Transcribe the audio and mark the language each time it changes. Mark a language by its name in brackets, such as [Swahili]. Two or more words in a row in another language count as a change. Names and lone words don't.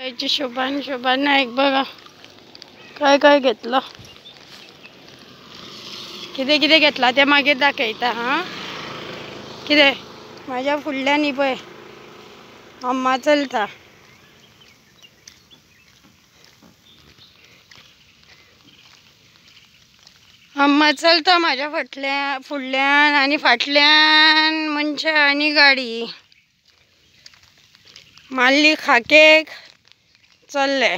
[Marathi] बायची शोभा नाईक बघा काय काय घेतलं, किती किती घेतला ते मागे दाखयता। [Konkani] हा किती माझ्या फुडल्यानी पळय अम्मा चलता। अम्मा चलता माझ्या फुडल्यान आणि फाटल्यान मनशा आणि गाडी माल्ली खाकेक चलले।